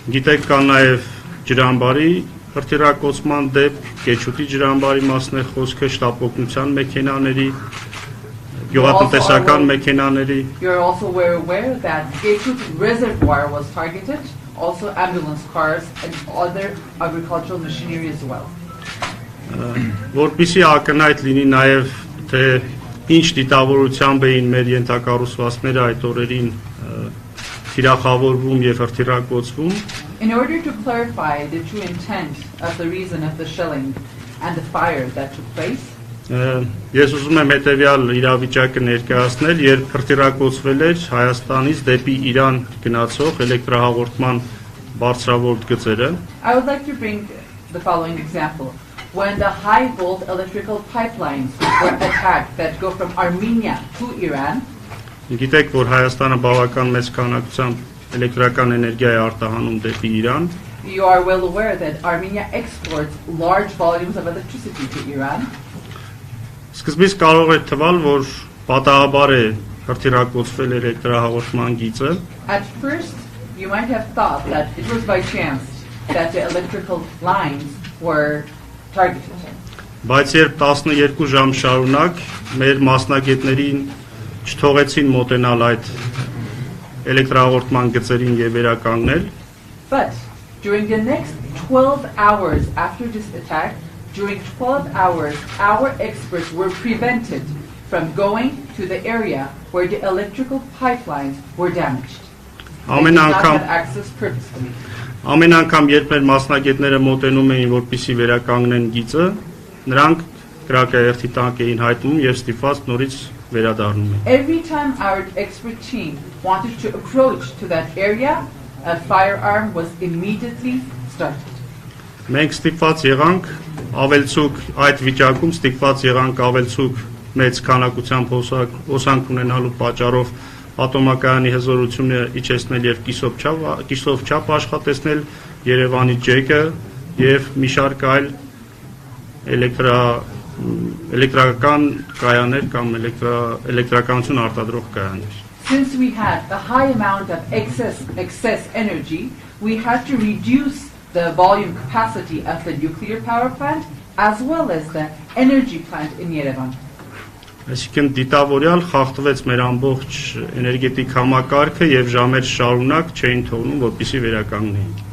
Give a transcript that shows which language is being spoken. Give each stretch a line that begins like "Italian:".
Armenian: Գիտեք, կա նաև ջրամբարի հրթիռակոծման դեպք, Կեչուտի ջրամբարի մասն է խոսքը, շտապօգնության մեքենաների, գյուղատնտեսական մեքենաների։
English: You're also aware that Kechut reservoir was targeted, also ambulance cars and other agricultural machinery as well.
Armenian: Որպեսզի ակնհայտ լինի նաև թե ինչ դիտավորությամբ էին մեր ենթակառուցվածքները այդ օրերին թիրախավորվում եւ հրթիռակոծվում։
English: In order to clarify the true intent of the reason of the shelling and the fire that took place,
Armenian: ես ուզում եմ հետևյալ իրավիճակը ներկայացնել, երբ հրթիռակոծվել էր Հայաստանից դեպի Իրան գնացող էլեկտրահաղորդման բարձրավոլտ գծերը։
English: I would like to bring the following example. When the high volt electrical pipelines were attacked that go from Armenia to Iran,
Armenian: գիտեք, որ Հայաստանը բավական մեծ քանակությամբ էլեկտրական էներգիա է արտահանում դեպի Իրան։
English: You are well aware that Armenia exports large volumes of electricity to Iran.
Armenian: Սկզբից կարող է թվալ, որ պատահաբար է հրթիռակոծվել էլեկտրահաղորդման գիծը։
English: At first, you might have thought that it was by chance that the electrical lines were targeted.
Armenian: Բայց երբ 12 ժամ շարունակ մեր մասնագետներին չթողեցին մոտենալ այդ էլեկտրահաղորդման գծերին եւ վերականգնել,
English: But during the next 12 hours after this attack, during 12 hours, our experts were prevented from going to the area where the electrical pipelines were damaged. They did not have access purposefully.
Armenian: Ամեն անգամ երբ մեր մասնագետները մոտենում էին, որպեսզի վերականգնեն գիծը, նրանք կրակայերթի տանկ էին հայտնում եւ ստիպված նորից վերադառնում էին։
English: Every time our expert team wanted to approach to that area, a firearm was immediately started.
Armenian: Մենք ստիպված եղանք ավելցուկ այդ վիճակում ստիպված եղանք ավելցուկ մեծ քանակությամբ հոսանք ունենալու պատճառով ատոմակայանի հզորությունը իջեցնել եւ կիսով չափ աշխատեցնել Երևանի ջեկը եւ մի շարք այլ էլեկտրական կայաններ կամ էլեկտրականություն արտադրող կայաններ։
English: Since we had a high amount of excess energy, we had to reduce the volume capacity of the nuclear power plant as well as the energy plant in Yerevan.
Armenian: Այսինքն դիտավորյալ խախտվեց մեր ամբողջ էներգետիկ համակարգը եւ ժամեր շարունակ չէին թողնում, որպեսզի վերականգնեին։